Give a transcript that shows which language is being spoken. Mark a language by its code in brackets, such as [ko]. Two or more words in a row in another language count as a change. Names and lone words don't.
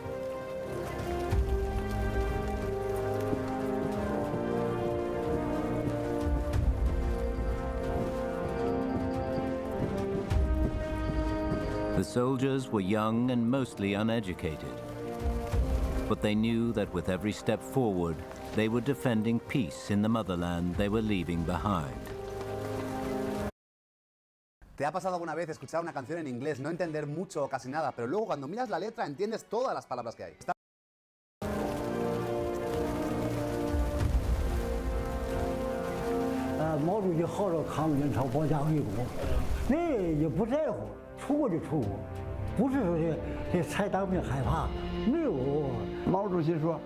[en] The soldiers were young and mostly uneducated, but they knew that with every step forward, they were defending peace in the motherland they were leaving behind. [es] ¿Te ha pasado alguna vez escuchar una canción en inglés, no entender mucho o casi nada, pero luego cuando miras la letra entiendes todas las palabras que hay? [zh] Mao 主席号召抗美援朝保家卫国，那也不在乎，出国就出国，不是说这才当兵害怕，没有。毛主席说。